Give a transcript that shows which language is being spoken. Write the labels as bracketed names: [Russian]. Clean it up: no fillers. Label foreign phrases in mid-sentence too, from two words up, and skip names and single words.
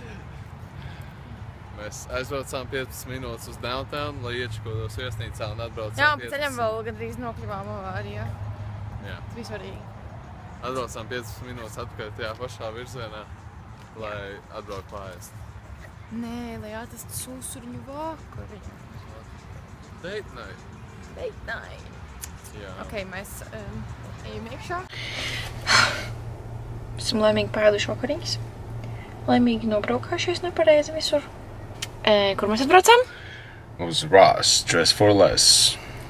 [Latvian] Mēs aizbraucām 15 minūtes uz downtown, lai iečakotos viesnīcā un atbraucām Jā, 15. pa ceļam vēl gandrīz nokļuvām avārijā. Jā. Tas bija svarīgi. Atbraucām 15 minūtes atpakaļ tajā pašā virzienā, lai atbraukt mājās. Nē, lai atrastu sūsuriņu vakariņu. [English] Date night. Date night. [Latvian] Jā. Ok, mēs ejam iekšā. Esam laimīgi pēduši vakariņas. Laimīgi nobraukājušies nepareizi visur. Kur mēs atbraucām? Uz Ross, Dress for Less.